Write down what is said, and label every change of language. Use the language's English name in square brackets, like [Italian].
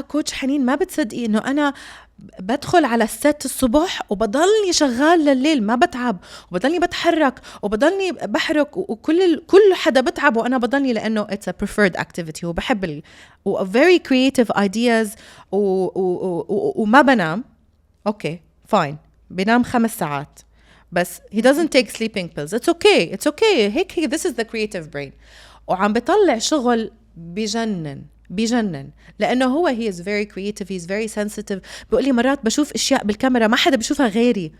[Arabic] كوتش حنين ما بتصدقي انه انا بدخل على الست الصبح وبضلني شغال لليل ما بتعب، وبضلني بتحرك وبضلني بحرك، كل حدا بتعب وانا بضلني، لانه [English] it's a preferred activity [Arabic] وبحب [English] very creative ideas [Arabic] وما بنام. اوكي فاين، بنام 5 ساعات بس [English] he doesn't take sleeping pills. it's okay [Arabic] هيك [English] this is the creative brain. [Arabic] وعم بيطلع شغل بجنن لأنه هو [English] he is very creative, he is very sensitive. [Arabic] بيقول لي مرات بشوف أشياء بالكاميرا ما حدا بشوفها غيري،